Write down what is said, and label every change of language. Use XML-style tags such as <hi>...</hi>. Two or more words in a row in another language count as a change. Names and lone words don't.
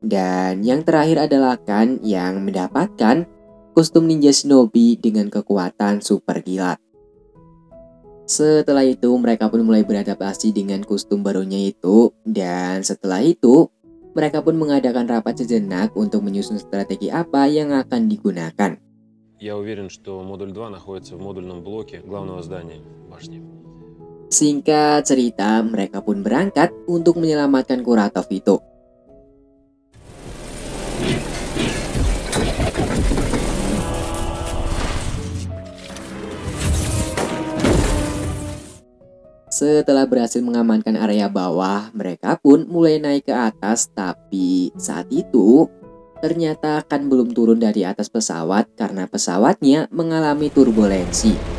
<id>Dan yang terakhir adalah Kan yang mendapatkan kostum ninja shinobi dengan kekuatan super kilat. Setelah itu mereka pun mulai beradaptasi dengan kostum barunya itu, dan setelah itu mereka pun mengadakan rapat sejenak untuk menyusun strategi apa yang akan digunakan.</id> <ru>Я уверен, что модуль 2 находится в модульном блоке главного здания башни.</ru> <id>Singkat cerita, mereka pun berangkat untuk menyelamatkan Kuratov itu. Setelah berhasil mengamankan area bawah, mereka pun mulai naik ke atas, tapi saat itu ternyata Kan belum turun dari atas pesawat karena pesawatnya mengalami turbulensi.</id>